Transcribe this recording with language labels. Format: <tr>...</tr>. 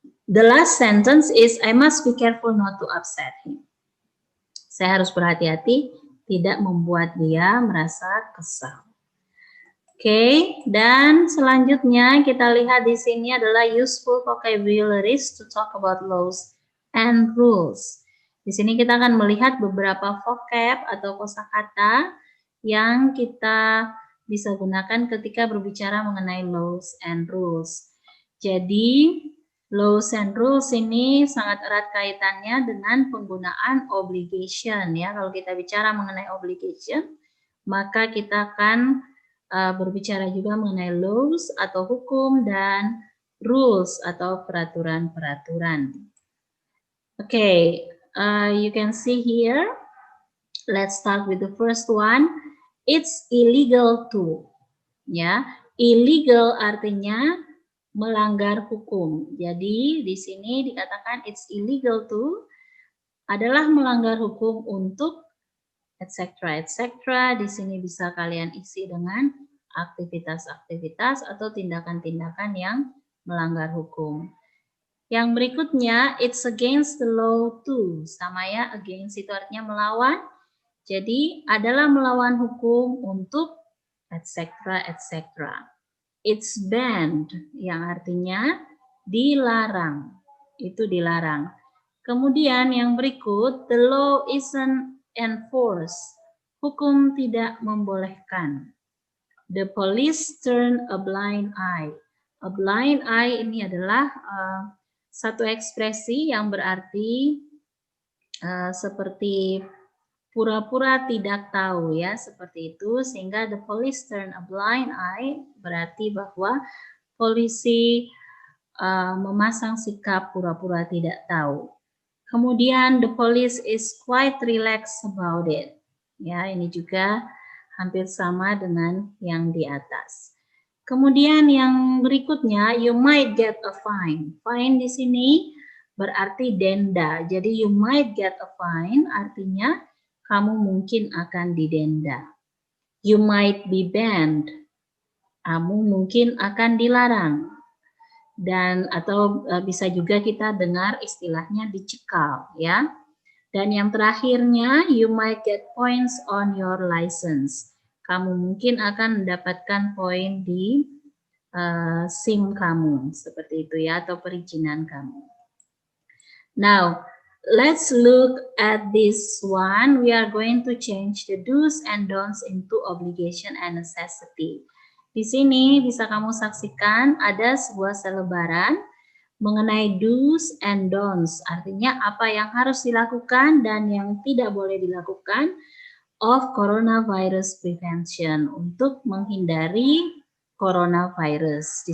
<en>The last sentence is, I must be careful not to upset him.</en> <id>Saya harus berhati-hati tidak membuat dia merasa kesal. Oke, dan selanjutnya kita lihat di sini adalah</id> <en>useful vocabularies to talk about laws and rules.</en> <id>Di sini kita akan melihat beberapa vocab atau kosakata yang kita bisa gunakan ketika berbicara mengenai</id> <en>laws and rules.</en> <id>Jadi,</id> <en>laws and rules</en> <id>ini sangat erat kaitannya dengan penggunaan obligation ya. Kalau kita bicara mengenai obligation, maka kita akan berbicara juga mengenai laws atau hukum dan rules atau peraturan-peraturan.</id> <en>Okay, you can see here. Let's start with the first one. It's illegal to.</en> <id>Ya, illegal artinya melanggar hukum. Jadi di sini dikatakan</id> <en>it's illegal to</en> <id>adalah melanggar hukum untuk etc. etc. Di sini bisa kalian isi dengan aktivitas-aktivitas atau tindakan-tindakan yang melanggar hukum. Yang berikutnya,</id> <en>it's against the law to.</en> <id>Sama ya, against itu artinya melawan. Jadi adalah melawan hukum untuk etc. etc.</id> <en>It's banned,</en> <id>yang artinya dilarang. Itu dilarang. Kemudian yang berikut,</id> <en>the law isn't enforced.</en> <id>Hukum tidak membolehkan.</id> <en>The police turn a blind eye. A blind eye</en> <id>ini adalah satu ekspresi yang berarti seperti pura-pura tidak tahu ya, seperti itu, sehingga</id> <en>the police turn a blind eye</en> <id>berarti bahwa polisi memasang sikap pura-pura tidak tahu. Kemudian</id> <en>the police is quite relaxed about it.</en> <id>Ya, ini juga hampir sama dengan yang di atas. Kemudian yang berikutnya,</id> <en>you might get a fine. Fine</en> <id>di sini berarti denda. Jadi</id> <en>you might get a fine</en> <id>artinya kamu mungkin akan didenda.</id> <en>You might be banned.</en> <id>Kamu mungkin akan dilarang. Dan atau bisa juga kita dengar istilahnya dicekal ya. Dan yang terakhirnya,</id> <en>you might get points on your license.</en> <id>Kamu mungkin akan mendapatkan poin di SIM kamu, seperti itu ya, atau perizinan kamu.</id> <en>Now, let's look at this one. We are going to change the do's and don'ts into obligation and necessity.</en> <id>Di sini bisa kamu saksikan ada sebuah selebaran mengenai</id> <en>do's and don'ts,</en> <id>artinya apa yang harus dilakukan dan yang tidak boleh dilakukan</id> <en>of coronavirus prevention</en> <id>untuk menghindari coronavirus.</id>